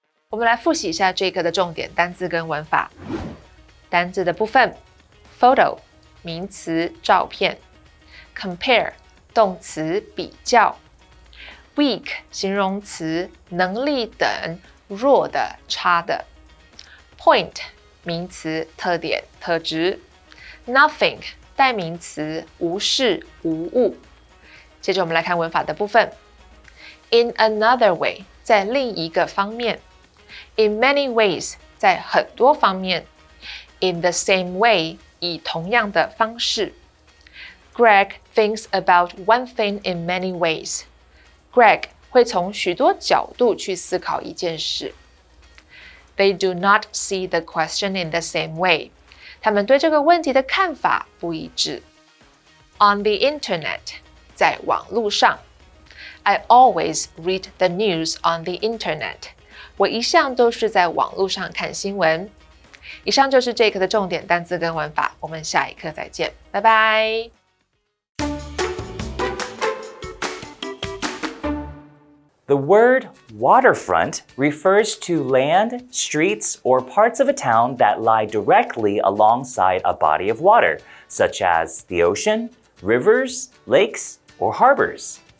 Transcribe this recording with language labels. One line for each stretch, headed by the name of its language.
Chinese: 我们来复习一下这一课的重点单字跟文法。单字的部分 ，photo 名词照片 ，compare 动词比较 ，weak 形容词能力等弱的差的 ，point 名词特点特质 ，nothing 代名词无事无物。接着我们来看文法的部分 ，
English: in another way
Chinese: 在另一个方面。
English: In many ways，
Chinese: 在很多方面。
English: In the same way，
Chinese: 以同样的方式。
English: Greg thinks about one thing in many ways。
Chinese: Greg 会从许多角度去思考一件事。
English: They do not see the question in the same way。
Chinese: 他们对这个问题的看法不一致。
English: On the internet，
Chinese: 在网络上。
English: I always read the news on the internet。
Chinese: 我一向都是在网络上看新闻。以上就是这一课的重点单字跟文法，我们下一课再见，拜拜。
English: The word waterfront refers to land, streets, or parts of a town that lie directly alongside a body of water, such as the ocean, rivers, lakes, or harbors.